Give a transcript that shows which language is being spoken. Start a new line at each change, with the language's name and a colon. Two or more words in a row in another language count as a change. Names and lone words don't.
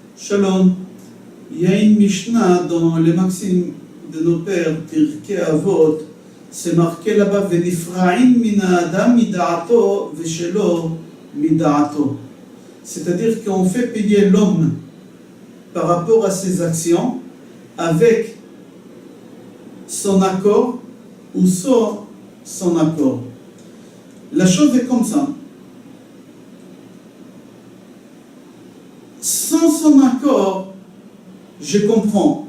French: Shalom. Il y a une Mishnah dans les maximes de nos pères, Pirkei Avot, c'est marqué là-bas,
Hebrew: ונפרעין מן האדם מדעתו ושלא מדעתו.
French: C'est-à-dire qu'on fait payer l'homme par rapport à ses actions avec son accord ou sans son accord. La chose est comme ça. Sans son accord, je comprends.